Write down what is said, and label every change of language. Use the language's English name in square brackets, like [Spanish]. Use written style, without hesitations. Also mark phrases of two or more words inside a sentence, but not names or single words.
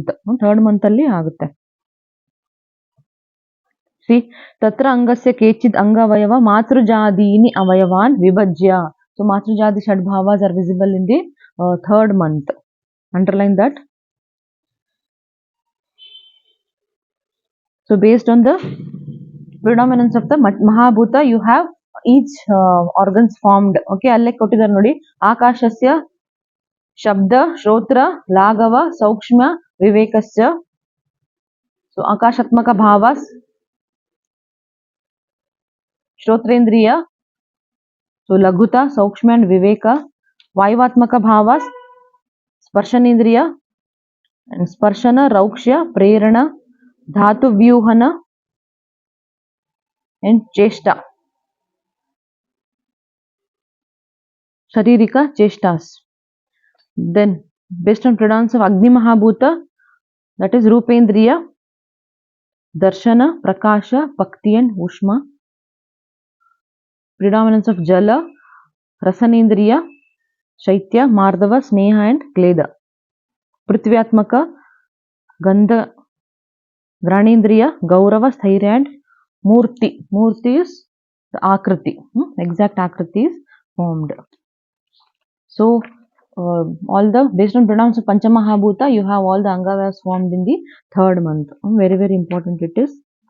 [English] Third month [Kannada] ಅಲ್ಲಿ ಆಗುತ್ತೆ. [English] See, [Sanskrit] तत्र अङ्गस्य केचिद् अङ्ग अवयव मातृजादीनि अवयवान् विभज्य. [English] So Matrujadi Shadbhavas are visible in the third month. Underline that. So based on the predominance of the Mahabhuta, you have each organs formed. [Kannada] Okay, ಅಲ್ಲೇ ಕೊಟ್ಟಿದಾರೆ ನೋಡಿ. [Sanskrit] आकाशस्य शब्द, श्रोत्र, लगव, सौक्ष्म, विवेकस्य. [English] So Akashatmaka Bhavas, Shrotrendriya, so Laghuta, Saukshma and Viveka. Vayuvatmaka Bhavas, Sparshanendriya and Sparshana, Raukshya, Prerana, Dhatu Vyuhana and Cheshta. Sharirika Cheshtas. Then based on predominance of Agni Mahabhuta, that is Rupendriya, Darshana, Prakasha, Bhakti and Ushma. Predominance of Jala, Rasanendriya, Shaitya, Mardava, Sneha and Kleda. Prithvyatmaka, Gandha, Granendriya, Gaurava, Sthairya and Murti. Murti is the Akriti. Exact Akriti is formed. So all the based on predominance of Pancha Mahabhuta, you have all the Angavas formed in the third month. Very, very important it is.